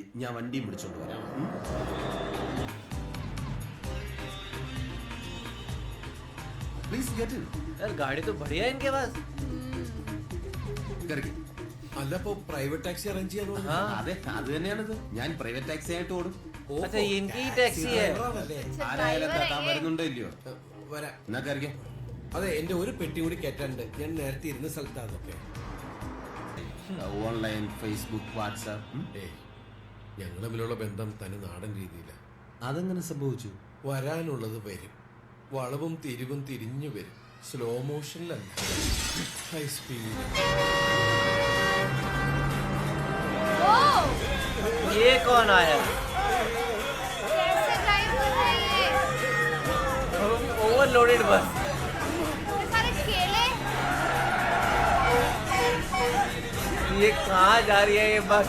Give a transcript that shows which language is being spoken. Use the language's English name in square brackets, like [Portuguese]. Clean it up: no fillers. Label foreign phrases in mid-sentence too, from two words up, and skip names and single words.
[Malayalam] ഞാൻ വണ്ടിയും പിടിച്ചോണ്ട് വരാം. [English] Please get in. [Hindi] यार गाड़ी तो बढ़िया है इनके पास. [Malayalam] കയറിക്ക്. അല്ല, ഇപ്പൊ [English] private taxi arrange [Malayalam] ചെയ്യാൻ പറഞ്ഞു. [Hindi] हाँ [Malayalam] അതെ, അത് തന്നെയാണിത്. ഞാൻ [English] private taxi [Malayalam] ആയിട്ട് ഓടും. [Hindi] अच्छा ये इनकी ही टैक्सी है. [Malayalam] അല്ലേ? ആരായാലും driver താൻ [Hindi] है ये. [Malayalam] വരുന്നുണ്ടോ ഇല്ലയോ? വരാം. എന്നാ കയറിക്കാം. അതെ, എന്റെ ഒരു പെട്ടി കൂടി കയറ്റാണ്ട്. ഞാൻ നേരത്തെ ഇരുന്ന സ്ഥലത്താണൊക്കെ. ഓൺലൈൻ, ഫേസ്ബുക്ക്, വാട്സാപ്പ്. ഏയ്, ഞങ്ങൾ തമ്മിലുള്ള ബന്ധം തനി നാടൻ രീതിയിലാണ്. അതെങ്ങനെ സംഭവിച്ചു? വരാനുള്ളത് വരും. വളവും തിരിവും തിരിഞ്ഞു വരും. സ്ലോ മോഷനിലല്ല, [English] high speed. Whoa. [Hindi] ये कौन आया? कैसे ड्राइव कर रहे हैं ये? [English] Overloaded bus. [Hindi] इतने सारे केले. ये कहाँ जा रही है ये बस?